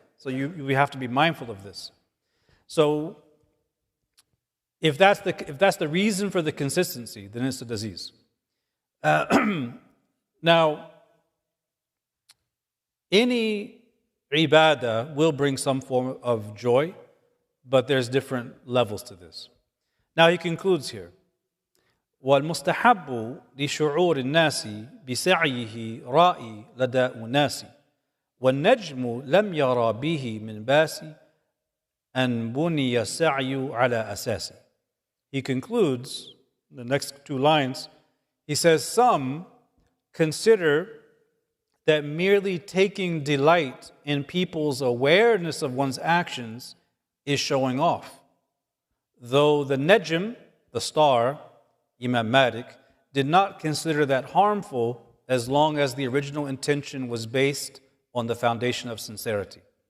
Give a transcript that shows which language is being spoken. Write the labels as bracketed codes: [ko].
[en] So we have to be mindful of this. So if that's the reason for the consistency, then it's a disease. Now, any ibadah will bring some form of joy, but there's different levels to this. Now he concludes here. [ar] والمستحب لشعور الناس بسعيه رائي لدى أناس والنجم لم يرى به من باس أن بني السعي على أساس. [en] He concludes the next two lines. He says, some consider that merely taking delight in people's awareness of one's actions is showing off. Though the Najm, the star, Imam Malik, did not consider that harmful as long as the original intention was based on the foundation of sincerity.